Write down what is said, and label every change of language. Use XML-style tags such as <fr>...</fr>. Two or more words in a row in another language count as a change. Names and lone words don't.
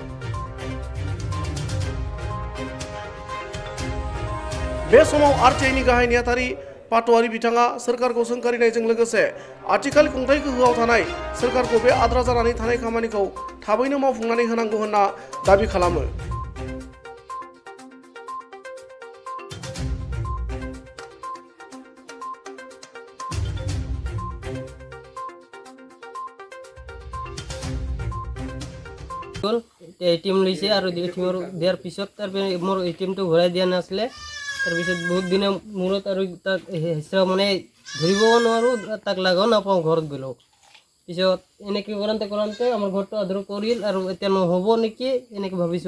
<brx>बे समाव RTIनि गाहाय नेहाथारि पाटवारि बिथाङा सोरखारखौ सोंखारिनायजों लोगोसे आथिखाल खुंथाय गोहोआव थानाय सोरखारखौ बे आद्रा जानानै थानाय खामानिखौ थाबैनो मावफुंनानै होनांगौ होनना दाबि खालामो।</brx> <as>ATM লৈছে আৰু ATM দিয়াৰ পিছত মোৰ ATMটো ঘূৰাই দিয়া নাছিলে। তাৰপিছত বহুত দিনৰ মূৰত আৰু তাক হিচাপ মানে ধৰিবও নোৱাৰোঁ, তাক লাগাও নাপাওঁ ঘৰত গ'লেও। পিছত এনেকৈ কৰোঁতে আমাৰ ঘৰটো আধৰুৱা কৰিল আৰু এতিয়া নহ'ব নেকি এনেকৈ ভাবিছোঁ।</as>